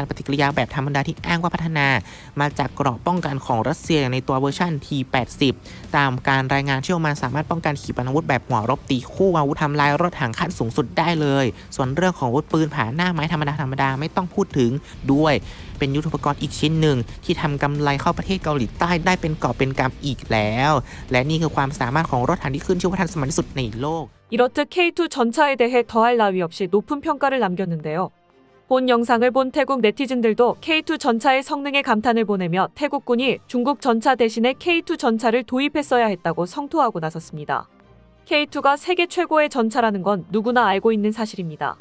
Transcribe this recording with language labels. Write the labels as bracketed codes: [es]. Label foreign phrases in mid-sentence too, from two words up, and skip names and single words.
[th] ปฏิกิริยาแบบธรรมดาที่อ้างว่าพัฒนามาจากเกราะป้องกันของรัสเซียในตัวเวอร์ชัน T80 ตามการรายงานเชื่อมันสามารถป้องกันขีปนาวุธแบบหัวรบตีคู่อาวุธทำลายรถถังขั้นสูงสุดได้เลยส่วนเรื่องของอาวุธปืนผ่าหน้าไม้ธรรมดาไม่ต้องพูดถึงด้วยเป็นยุทโธปกรณ์อีกชิ้นหนึ่งที่ทำกำไรเข้าประเทศเกาหลีใต้ได้เป็นกอบเป็นกำอีกแล้วและนี่คือความสามารถของรถถังที่ขึ้นชื่อว่าทันสมัยที่สุดในโลก [ko] 이렇듯 K2 전차에 대해 더할 나위 없이 높은 평가를 남겼는데요. 본 영상을 본 태국 네티즌들도 K2 전차의 성능에 감탄을 보내며 태국군이 중국 전차 대신에 K2 전차를 도입했어야 했다고 성토하고 나섰습니다. K2가 세계 최고의 전차라는 건 누구나 알고 있는 사실입니다.